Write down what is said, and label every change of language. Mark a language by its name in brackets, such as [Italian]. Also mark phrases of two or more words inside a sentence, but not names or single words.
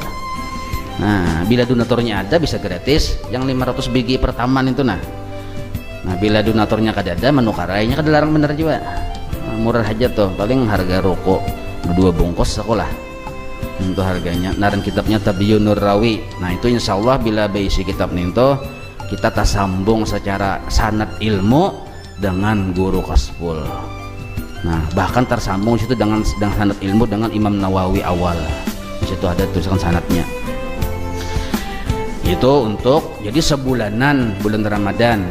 [Banjar] Nah, bila donaturnya ada bisa gratis, yang 500 BG pertama itu nah. Nah, bila donaturnya kada ada, menukarainya kada larang bener juga. Nah, murah aja tuh, paling harga rokok 2 bungkus sekolah. Untuk harganya. Naran kitabnya Tabiyyunur Rawi. Nah, itu insyaallah bila berisi kitab itu kita tersambung secara sanad ilmu dengan guru Kasful. [Indonesian] Nah, bahkan tersambung situ dengan sanad ilmu dengan Imam Nawawi awal. Di situ ada tulisan sanadnya. Itu untuk jadi sebulanan bulan Ramadan.